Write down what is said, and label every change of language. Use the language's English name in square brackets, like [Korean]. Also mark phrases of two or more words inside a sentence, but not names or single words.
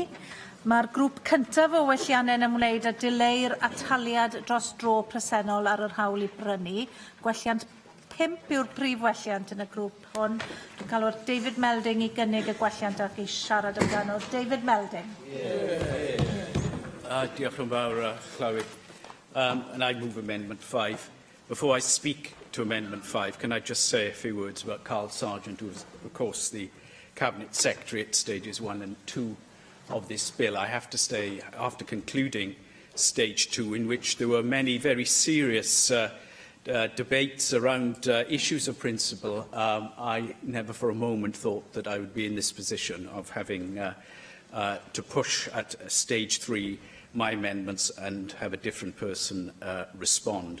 [Welsh] Mae'r grŵp cyntaf o welliannau yn ymwneud â dileu'r ataliad dros dro presennol ar yr hawl i brynu. Gwelliant 5 yw'r prif welliant yn y grŵp hwn. Dwi'n cael o'r David Melding i gynnig y gwelliant ac i siarad amdano. David Melding. Diolch yn fawr, Llywyd. [English] And I move Amendment 5. Before I speak to Amendment 5, can I just say a few words about Carl Sargent, who is, of course, the Cabinet Secretary at stages 1 and 2 of this bill. I have to say, after concluding stage 2, in which there were many very serious debates around issues of principle, I never for a moment thought that I would be in this position of having to push at stage 3 my amendments and have a different person respond.